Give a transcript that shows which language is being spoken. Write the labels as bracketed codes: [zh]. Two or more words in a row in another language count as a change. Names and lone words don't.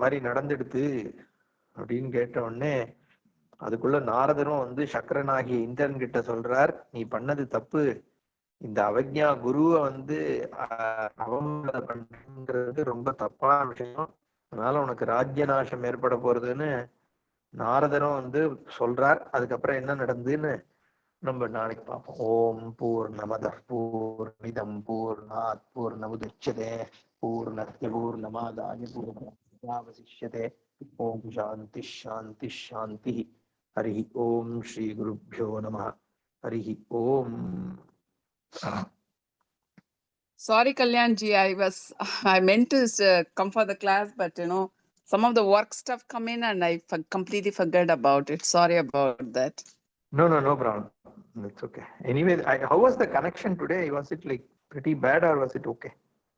[ta] மாதிரி நடந்துடுது அப்படின்னு கேட்ட உடனே அதுக்குள்ள நாரதரும் வந்து சக்கரனாகிய இந்திரன் கிட்ட சொல்றார், நீ பண்ணது தப்பு, இந்த அவஜ்ஞா குருவை வந்து அவமதம் பண்றது ரொம்ப தப்பான விஷயம், அதனால உனக்கு ராஜ்ய நாசம் ஏற்பட போறதுன்னு நாரதரும் வந்து சொல்றார். அதுக்கப்புறம் என்ன நடந்ததுன்னு நம்ம நாளைக்கு பார்ப்போம். [sa] ओम् पूर्णमदः पूर्णमिदं पूर्णात् पूर्णमुदच्यते पूर्णस्य पूर्णमादाय पूर्णमेवावशिष्यते. ओम् शान्ति शान्ति शान्ति। हरि ओम् श्री गुरुभ्यो नमः. हरि ओम्. [en] Sorry, Kalyanji, I meant to come for the class, but some of the work stuff come in and I completely forgot about it. Sorry about that. No problem. That's okay. Anyway, how was the connection today? Was it like pretty bad or was it okay?